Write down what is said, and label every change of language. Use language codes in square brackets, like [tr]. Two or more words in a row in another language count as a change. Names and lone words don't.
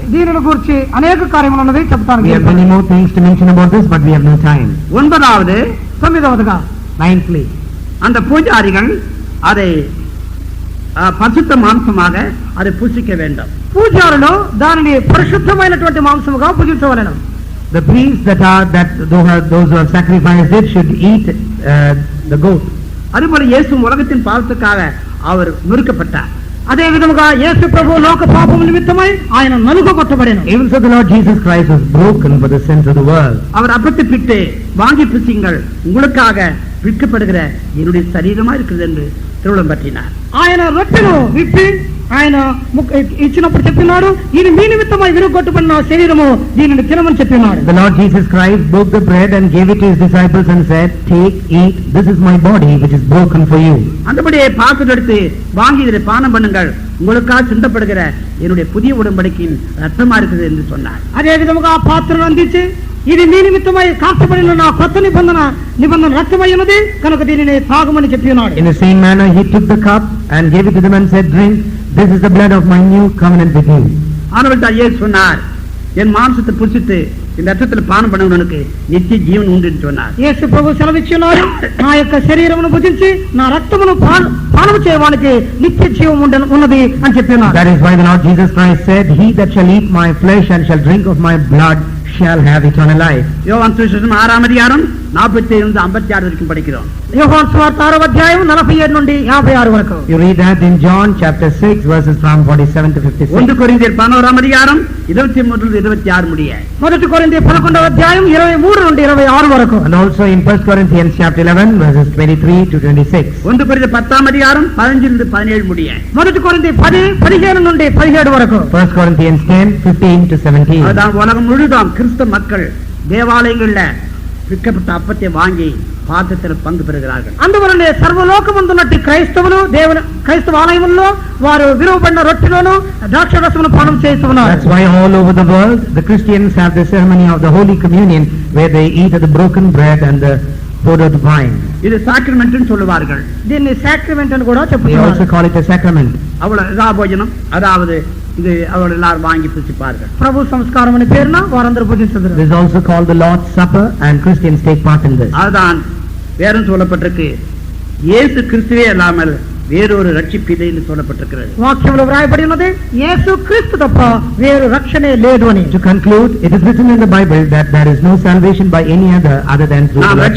[te] దీనిని గురించి అనేక కార్యములు ఉన్నది చెప్తాను. [en] We have many more things to mention about this, but we have no time. [ta] 9வது [te] 9వదిగా [en] 9thly, [ta] அந்த பூஜாரிகள் அதை பரிசுத்த மாംசமாக அதை புசிக்க வேண்டும். [te] పూజారులు దానిని పరిశుద్ధమైనటువంటి మాంసముగా పూజించవలెను. [en] the priests those who have sacrificed it should eat the goat. [ta] அதுபோல இயேசு உலகத்தின் பாவத்துக்காக அவர் நொறுக்கப்பட்டார். [te] అదే విధముగా యేసు ప్రభు లోక పాపము నిమిత్తమై ఆయన నలుగొట్టబడెను. [en] Even so the Lord Jesus Christ was broken for the sins of the world. [ta] அவர் அப்பத்தை பிட்டு வாங்கி புசிங்கள், உங்களுக்காக விற்கப்படுகிற என்னுடைய சரீரமா இருக்கிறது என்று திருவுளம் பற்றினார். [te] ఆయన రొట్టెను విప్పి ఆయన ఇచ్చినప్పుడు చెప్పినాడు, ఇది మీ నిమిత్తమై విరుగొట్టబడిన శరీరము, దీనిని తినమని చెప్పినాడు. [en] The Lord Jesus Christ broke the bread and gave it to his disciples and said, take, eat, this is my body which is broken for you. [ta] அந்தபடியே பாத்திரம் எடுத்து வாங்கி இதை பானம் பண்ணுங்கள், உங்களுக்காக சிந்தப்படுகிற என்னுடைய புதிய உடன்படிக்கையின் ரத்தமா இருக்குது என்று சொன்னார். [te] అదే విధముగా ఆ పాత్రను అందించి, ఇది మీ నిమిత్తమై కాల్చబడిన నా కొత్త నిబంధన రక్తమై ఉన్నది కనుక దీనిని తాగమని చెప్పినాడు. [en] In the same manner he took the cup and gave it to them and said, drink, this is the blood of my new covenant with you. [ta] ஆனவர்தான் இயேசு சொன்னார், என் மாம்சத்தை புசித்து இந்த ரத்தத்தில் பானம் பண்ணுவனுக்கு நித்திய ஜீவன் உண்டு என்று சொன்னார். [te] యేసు ప్రభు సెలవిచ్చినాడు, నా యొక్క శరీరమును భుజించి నా రక్తమును పానము చేయవానికి నిత్య జీవం ఉన్నది అని చెప్పినాడు. [en] That is why the Lord Jesus Christ said, he that shall eat my flesh and shall drink of my blood shall have eternal life. [ta] யோவான் சுவிசேஷம் 6ஆம் அதிகாரம் 47-56 வரைக்கும் படிக்கிறோம். [te] యోహాను సువార్త 6వ అధ్యాయం 47 నుండి 56 వరకు. [en] You read that in John chapter 6 verses from 47 to 56. [ta] 1 கொரிந்தியர் 11ஆம் அதிகாரம் 23-26 முடிய. [te] మొదటి కొరింథీ 11వ అధ్యాయం 23 నుండి 26 వరకు. [en] And also in 1 Corinthians chapter 11 verses 23 to 26. [ta] 1 கொரிந்தியர் 10ஆம் அதிகாரம் 15-17 முடிய. [te] మొదటి కొరింథీ 10:15 నుండి 17 వరకు. [en] 1 Corinthians 10:15 to 17. [ta] அதான் உலகம் முழுதும் கிறிஸ்தவ மக்கள் தேவாலயங்கள்ல விற்கப்பட்ட அப்பத்தை வாங்கி பாத்திரத்தில் பங்கு பெறுகிறார்கள். [te] అందువలనే సర్వలోకమందున్నట్టి క్రైస్తవ ఆలయముల్లో వారు విరువబడిన రొట్టెలను ద్రాక్షరసమును పానం చేస్తున్నారు. [en] That's why all over the world the Christians have the ceremony of the Holy Communion where they eat of the broken bread and the powdered wine. [ta] இது சாக்ரமெண்ட் ன்னு சொல்லுவார்கள். [te] దీన్ని సాక్రమెంట్ అని కూడా [en] They also [te] చెప్తున్నారు. [en] call it a sacrament. [ta] அவ்வளவு போஜனம், அதாவது இது அவர்கள் எல்லாரும் வாங்கி புசிப்பார்கள். [te] ప్రభు సంస్కారం అనే పేరున వారందరూ పూజించుదురు. [en] This is also called the Lord's Supper and Christians take part in this. [ta] அதுதான் வேறும் சொல்லப்பட்டிருக்கு, இயேசு கிறிஸ்துவே இல்லாமல் வேறொரு ரட்சிப்பில்லை என்று சொல்லப்பட்டிருக்கிறது. [te] వాక్యంలో వ్రాయబడి ఉన్నది, యేసు క్రీస్తు తప్ప వేరు రక్షణే లేదు అని. [en] To conclude, it is written in the Bible that there is no salvation by any other than through the [ta] நாம் [en] Lord Jesus